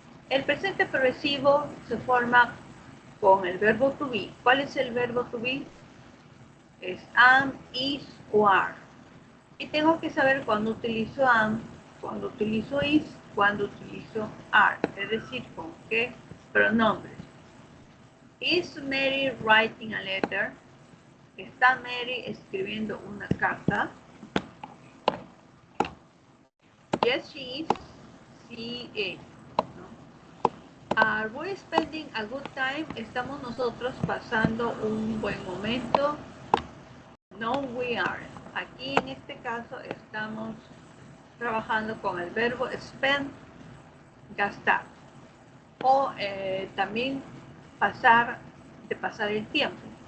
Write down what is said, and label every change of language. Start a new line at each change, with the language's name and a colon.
Spanish: El presente progresivo se forma con el verbo to be. ¿Cuál es el verbo to be? Es am, is o are. Y tengo que saber cuándo utilizo am, cuándo utilizo is, cuándo utilizo are. Es decir, con qué pronombres.
English: Is Mary writing a letter?
Spanish: ¿Está Mary escribiendo una carta?
English: Yes, she is.
Spanish: Sí, es.
English: Are we spending a good time?
Spanish: ¿Estamos nosotros pasando un buen momento?
English: No, we aren't.
Spanish: Aquí en este caso estamos trabajando con el verbo spend, gastar. O también pasar el tiempo.